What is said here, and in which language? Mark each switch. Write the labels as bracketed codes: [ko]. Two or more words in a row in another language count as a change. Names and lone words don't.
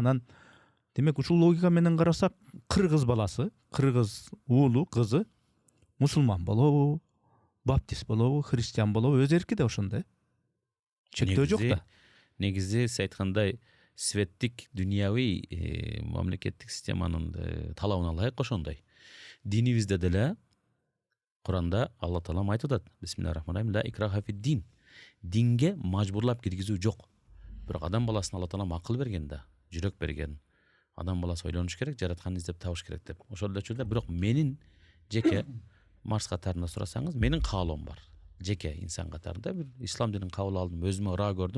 [ky] Анан демек ушул логика менен карасак, кыргыз баласы, кыргыз уулу, кызы мусулман болобу, баптист болобу, христиан болобу, өз эрки да ошондой. Чектөө жок да. Негизи сиз айткандай светтик дүнияви мамлекеттик системанын талабына ылайык ошондой. Динибизде деле Куранда Алла Таалам айтып атат: [ar] بسم الله الرحمن الرحيم، لا إكراه في الدين. [ky] Динге мажбурлап киргизүү жок. Бирок адам баласына Алла Таалам акыл берген да, жүрөк берген. Адам баласы ойлонуш керек, жаратканын издеп табыш керек деп. Ошол эле учурда бирок менин жеке Марс катарында сурасаңыз, менин каалоом бар. Жеке инсан катарында бир ислам динин кабыл алдым, өзүмө ыраа көрдүм.